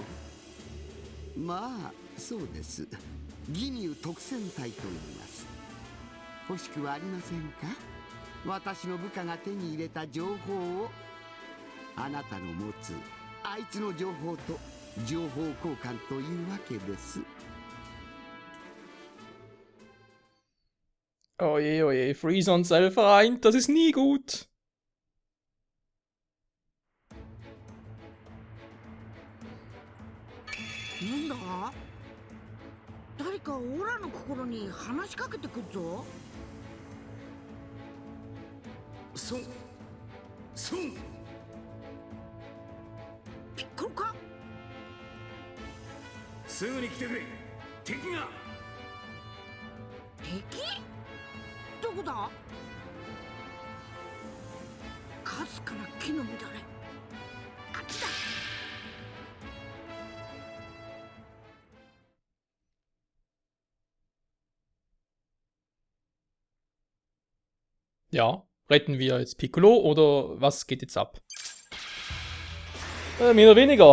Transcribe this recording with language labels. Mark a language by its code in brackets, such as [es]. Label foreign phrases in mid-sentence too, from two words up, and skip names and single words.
[ja] まあそうです。ギニュー特戦隊と言います。欲しくはありませんか？私の部下が手に入れた情報をあなたの持つあいつの情報と情報交換というわけです。 [de] Oje, oje, Freezer und Cell vereint, das ist nie gut. [ja] なんだ？誰かオラの心に話しかけてくるぞ。そうピッコロか？すぐに来てくれ。敵が。敵？どこだ？かすかな木の乱れ。あっちだ。 [de] Ja, retten wir jetzt Piccolo oder was geht jetzt ab? Mehr oder weniger.